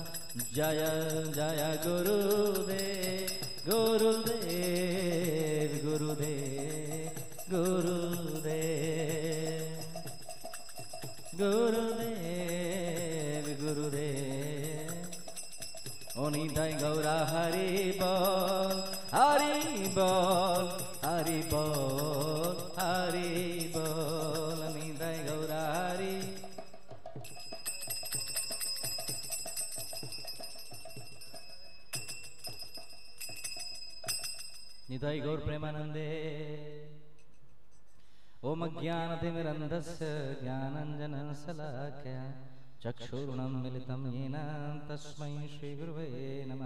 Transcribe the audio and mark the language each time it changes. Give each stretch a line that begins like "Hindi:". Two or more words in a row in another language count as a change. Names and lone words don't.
Hindi: जय जय गुरुदेव गुरुदेव गुरुदेव गुरुदेव गुरुदेव गुरुदेव।
Bangla: ওনিদায় গৌরা হরি বোল হরি বোল হরি বোল হরি বোল, ওনিদায় গৌরা হরি। নিতায় গৌর প্রেমানন্দে।
Sanskrit: ओम अज्ञानतिमिरन्धस्य ज्ञानाञ्जनशलाकया चक्षुरुन्मीलितं येन तस्मै श्रीगुरुवे नमः।